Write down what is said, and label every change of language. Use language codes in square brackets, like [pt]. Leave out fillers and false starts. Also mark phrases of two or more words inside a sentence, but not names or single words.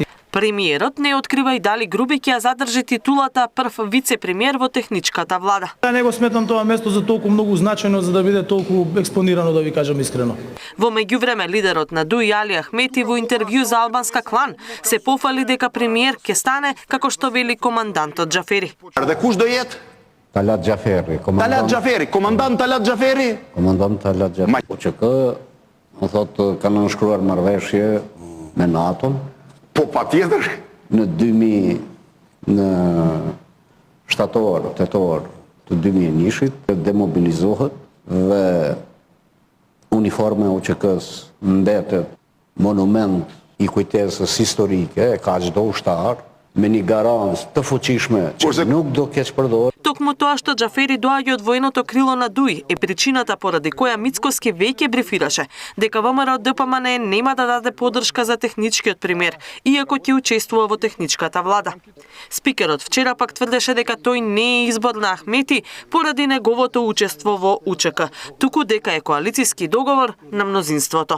[mk] Премиерот не открива и дали Груби ќе ја задржи титулата прв вице-премиер во техничката влада. Не го сметам тоа место за толку многу значајно за да биде толку експонирано, да ви кажам искрено. Во меѓувреме лидерот на ДУИ Али Ахмети во интервју за албанска клан се пофали дека премиер ќе стане како што вели командантот Џафери. [sq] Kush do jetë? Talat Џафери. Talat Џафери, komandant Talat Џафери? Komandant Talat Џафери. UÇK, më thotë kanë nënshkruar marrëveshje me NATO. Po patjetër. Në shtator, tetor të 2001-shit demobilizohet dhe uniforma e UÇK-s mbetet monument i kujtesës historike e ka çdo ushtar me një garancë të fuqishme që nuk do keq përdorur. [mk] Токму тоа што Џафери доаѓа од военото крило на ДУИ е причината поради која Мицкоски веќе брифираше дека ВМРО ДПМН нема да даде поддршка за техничкиот премиер, иако ќе учествува во техничката влада. Спикерот вчера пак тврдеше дека тој не е избор на Ахмети поради неговото учество во УЧК, туку дека е коалициски договор на мнозинството.